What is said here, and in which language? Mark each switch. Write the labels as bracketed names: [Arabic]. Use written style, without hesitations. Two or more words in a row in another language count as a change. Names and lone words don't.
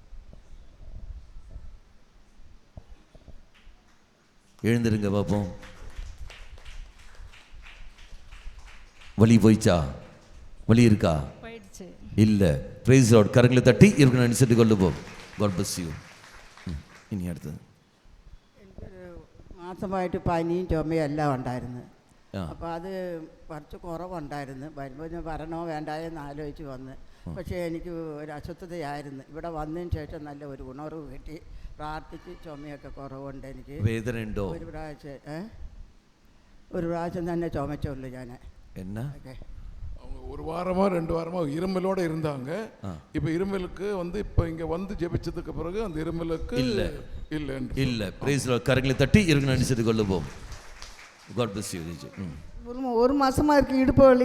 [Tamil] எழுந்திருங்க பார்ப்போம். வலி போயிச்சா? வலி இருக்கா? போயிடுச்சு. [English] இல்லை. Praise Lord. [Tamil] கரங்களை தட்டி இருக்கு நினைச்சிட்டு கொள்ளுவோம். [English] God bless you. [Malayalam] ഇനി അടുത്തത്. എനിക്കൊരു മാസമായിട്ട് പനിയും ചുമയും എല്ലാം ഉണ്ടായിരുന്നു. അപ്പോൾ അത് കുറച്ച് കുറവുണ്ടായിരുന്നു. വരുമ്പോൾ ഞാൻ വരണോ വേണ്ടായെന്ന് ആലോചിച്ച് വന്ന്. പക്ഷേ എനിക്ക് ഒരു അസ്വസ്ഥതയായിരുന്നു. ഇവിടെ വന്നതിന് ശേഷം നല്ല ഒരു ഉണർവ് കിട്ടി. പ്രാർത്ഥിച്ച് ചുമയൊക്കെ കുറവുണ്ട് എനിക്ക്. വേദന ഉണ്ടോ? ഒരു പ്രാവശ്യം തന്നെ ചുമച്ചുള്ളൂ ഞാൻ. എന്നാ? [Tamil] அவங்க ஒரு வாரமா 2 வாரமா இருமலோட இருந்தாங்க. இப்போ இருமலுக்கு இப்போ இங்க வந்து ஜெபிச்சதுக்கு பிறகு அந்த இருமலுக்கு இல்ல. [English] Praise Lord. [Tamil] கரங்களை தட்டி இருக்கு நினைச்சிட்டு கொள்ளுவோம். [English] God bless you. [Tamil] ஒரு மாசமா இருக்கு இடுப்பு வலி.